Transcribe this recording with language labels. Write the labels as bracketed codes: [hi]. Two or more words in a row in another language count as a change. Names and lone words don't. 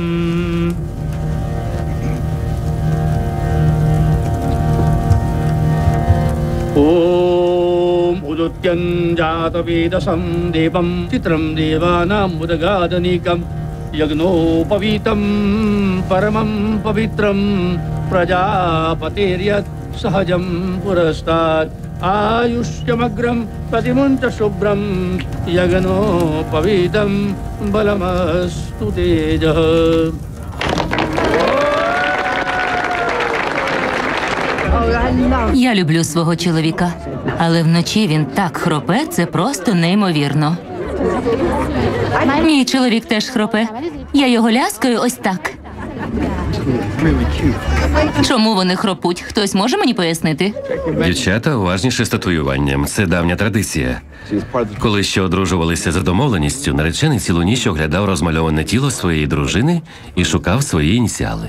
[sa] ओम उदुत्यञ्जातवेदसं देवं चित्रं देवानां उदगादनीकं यज्ञोपवीतं परमं पवित्रं प्रजापतेर्यत् सहजं पुरस्तात् आयुष्यमग्रं प्रतिमुञ्च शुभ्रं यज्ञोपवीतं बलमस्तु तेजः [uk] Я люблю свого чоловіка, але вночі він так хропе, це просто неймовірно. Мій чоловік теж хропе. Я його ляскаю ось так. [en] Really cute. [uk] Чому вони хропуть? Хтось може мені пояснити? Дівчата уважніше з татуюванням. Це давня традиція. Коли ще одружувалися за домовленістю, наречений цілу ніч оглядав розмальоване тіло своєї дружини і шукав свої ініціали.